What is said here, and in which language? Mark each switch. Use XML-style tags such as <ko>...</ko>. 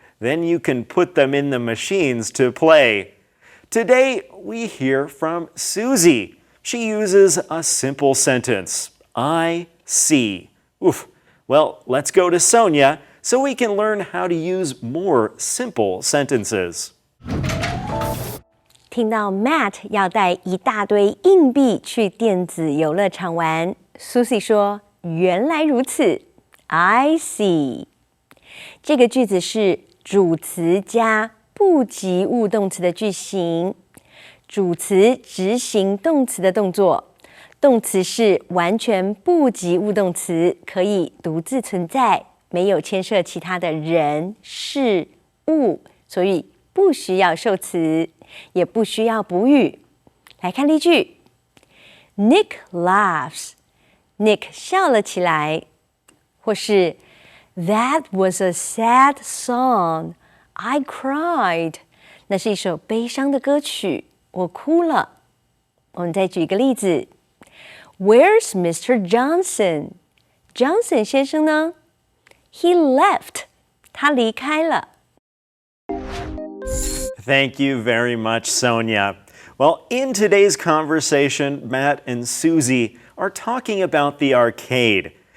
<en>Then you can put them in the machines to play. Today, we hear from Susie. She uses a simple sentence, I see. Oof. Well, let's go to Sonia so we can learn how to use more simple sentences.</en> <zh>听到 Matt 要带一大堆硬币去电子游乐场玩 ，Susie 说：“原来如此 ，</zh> <en>I see。”</en> <zh>这个句子是主词加不及物动词的句型，主词执行动词的动作，动词是完全不及物动词，可以独自存在，没有牵涉其他的人、事、物，所以不需要受词，也不需要补语。来看例句 ：</zh> <en>Nick laughs，</en> <zh>Nick 笑了起来，或是</zh> <en>That was a sad song. I cried.</en> <zh>那是一首悲伤的歌曲，我哭了。我们再举一个例子 ：</zh> <en>Where's Mr. Johnson?</en> <zh>Johnson 先生呢 ？</zh> <en>He left.</en> <zh>他离开了。</zh> <en>Thank you very much, Sonia. Well, in today's conversation, Matt and Susie are talking about the arcade.</en>